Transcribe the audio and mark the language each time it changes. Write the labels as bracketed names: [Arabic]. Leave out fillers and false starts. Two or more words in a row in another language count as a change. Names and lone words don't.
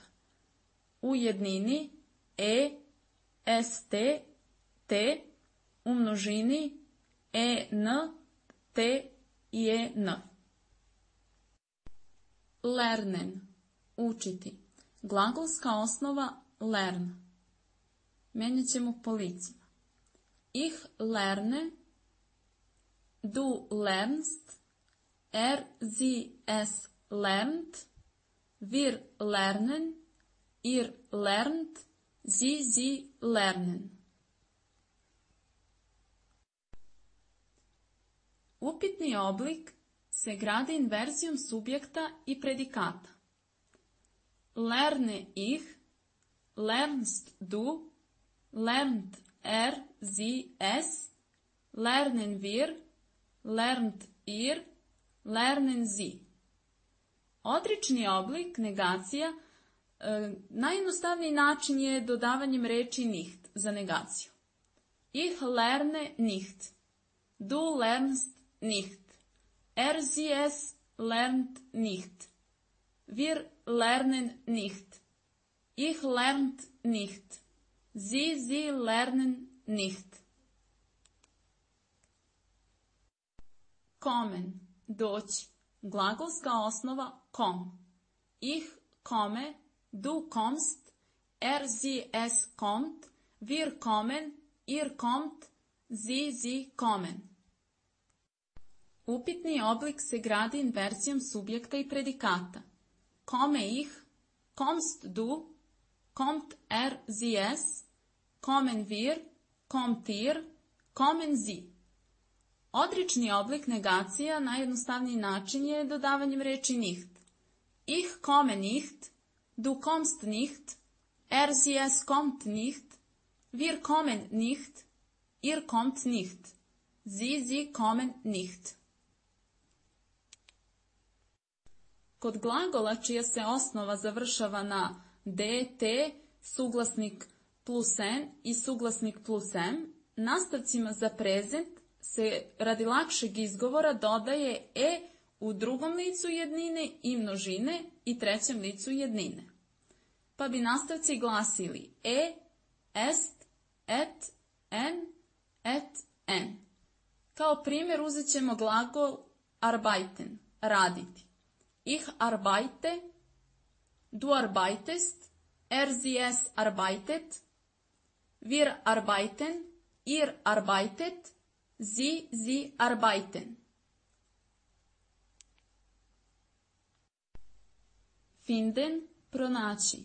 [Croatian] U jednini st, t, u množini en, t i en. Lernen, učiti. Glagolska osnova lern. Mijenjat ćemo po licima. [German] Ich lerne, du lernst, sie es lernt, wir lernen, ihr lernt, sie lernen. [Croatian] Upitni oblik se gradi inverzijom subjekta i predikata. [German] Lerne ich, lernst du, lernt sie es, lernen wir, lernt ihr, lernen sie. [Croatian] Odrični oblik, negacija, najjednostavniji način je dodavanjem reči nicht za negaciju. [German] Ich lerne nicht, du lernst nicht, sie es lernt nicht, wir lernen nicht, ich lernt nicht, sie lernen nicht. [Croatian] Kommen, doći. Glagolska osnova kom. [German] Ich komme, du kommst, sie es kommt, wir kommen, ihr kommt, sie kommen. [Croatian] Upitni oblik se gradi inverzijom subjekta i predikata. [German] Komme ich, kommst du, kommt sie es, kommen wir, kommt ihr, kommen sie. [Croatian] Odrični oblik negacija najjednostavniji način je dodavanjem reči nicht. [German] Ich komme nicht, du kommst nicht, sie es kommt nicht, wir kommen nicht, ihr kommt nicht, sie kommen nicht. [Croatian] Kod glagola čija se osnova završava na dt, suglasnik plus n i suglasnik plus m, nastavcima za prezent se radi lakšeg izgovora dodaje u drugom licu jednine i množine i trećem licu jednine. Pa bi nastavci glasili est, et, n. Kao primjer uzet ćemo glagol arbeiten, raditi. [German] Ich arbeite, du arbeitest, sie es arbeitet, wir arbeiten, ihr arbeitet, sie arbeiten. [Croatian] Finden, pronaći.